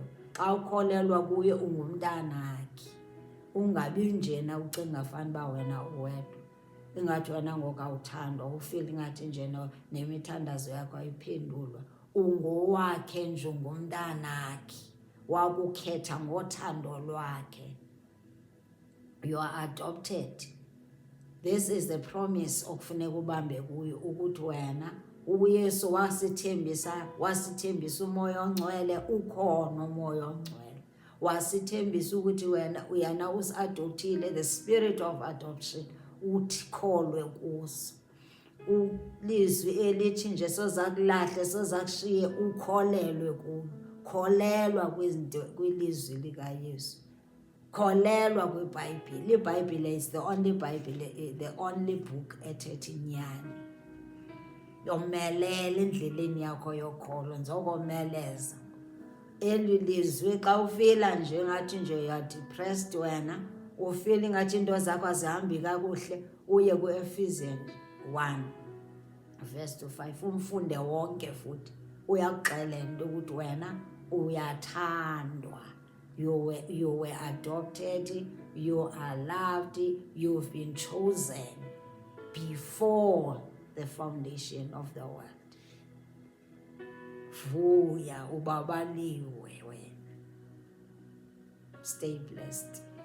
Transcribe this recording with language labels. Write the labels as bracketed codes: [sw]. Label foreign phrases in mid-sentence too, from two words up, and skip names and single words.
[xh] Xa ukholelwa kuye ungumntanakhe. Ungabi njena ucinga fanuba wena uwedwa, ingathi wena ngoku awuthandwa, ufile ingathi njena nemithandazo yakho ayiphendulwa. Ungowakhe nje, ungumntanakhe, wakukhetha ngothando lwakhe. [en] You are adopted. This is the promise [xh] okufuneka ubambe kuyo, ukuthi wena uYesu wasithembisa umoya ongcwele, ukhona umoya ongcwele. Wasithembisa ukuthi wena uyana usi-adoptile, [en] the spirit of adoption, [xh] uthi kholwe kuso. Ulizwi elithi nje sozakulahle sozakushiye ukholelwe kulo. Kholelwa kwilizwi likaYesu. Kholelwa kwiBhayibhile. [en] IBhayibhile is the only Bible, the only book [xh] ethetha inyani. Yomelela endleleni yakho yokholo, nzokomeleza. Eli lizwi xa ufila nje ngathi nje [en] you are depressed [xh] wena, ufila ngathi into zakho azihambi kakuhle, uye ku-Ephesians 1 verse 5 umfunde wonke futhi. Uyakuxelela into ukuthi wena uyathandwa. [en] You were adopted, you are loved, you've been chosen before the foundation of the world. [xh] Vuya, ubabaliwe wena. [en] Stay blessed.